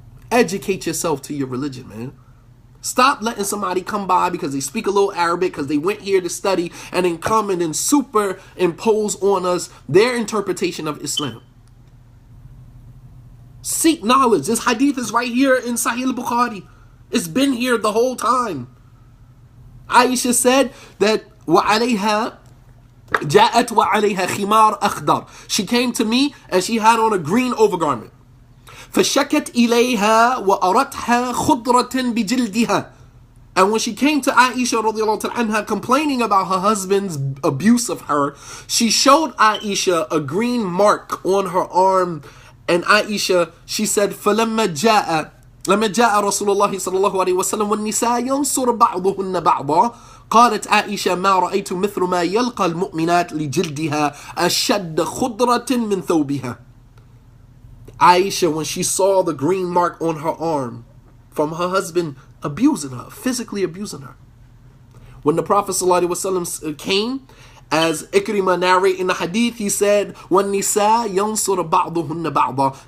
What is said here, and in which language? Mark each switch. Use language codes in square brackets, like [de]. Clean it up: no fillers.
[en] Educate yourself to your religion, man. Stop letting somebody come by because they speak a little Arabic, because they went here to study, and then come and then superimpose on us their interpretation of Islam. Seek knowledge. This hadith is right here in Sahih al-Bukhari. It's been here the whole time. Aisha said that [ar] وَعَلَيْهَا جَاءَتْ وَعَلَيْهَا خِمَارٌ أَخْضَرٌ. [en] She came to me and she had on a green overgarment. [ar] فشكت إليها وأرتها خضرة بجلدها. [en] And when she came to Aisha radiallahu ta'ala anha complaining about her husband's abuse of her, she showed Aisha a green mark on her arm. And Aisha, she said, [ar] فلما جاء رسول الله صلى الله عليه وسلم والنساء ينصر بعضهن بعضا قالت عائشة ما رأيت مثل ما يلقى المؤمنات لجلدها أشد خضرة من ثوبها. [en] Aisha, when she saw the green mark on her arm from her husband abusing her, physically abusing her. When the Prophet ﷺ came, as Ikrimah narrated in the hadith, he said, [ar] وَالنِّسَاء يَنْصُرَ بَعْضُهُنَّ بَعْضًا.